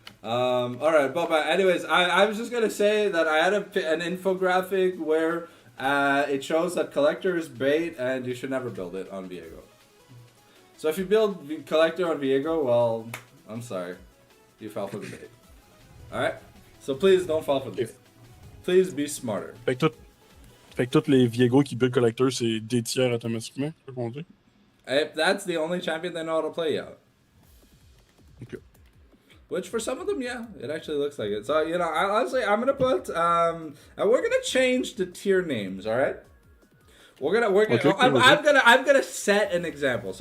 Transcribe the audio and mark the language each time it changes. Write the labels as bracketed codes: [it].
[en] All right, but anyways, I was just gonna say that I had an infographic where it shows that Collector is bait and you should never build it on Viego. So if you build Collector on Viego, well, I'm sorry, you fell for the bait. All right, so please don't fall for the bait. Please be smarter. [fr] Fait que tous les Viego qui build Collector, c'est des tiers automatiquement, c'est ce qu'on dit. [en] If that's the only champion they know how to play, yeah. Okay. Which for some of them, yeah, it actually looks like it. So, you know, honestly, I'm gonna put and we're gonna change the tier names, all right? Okay, I'm gonna set an example.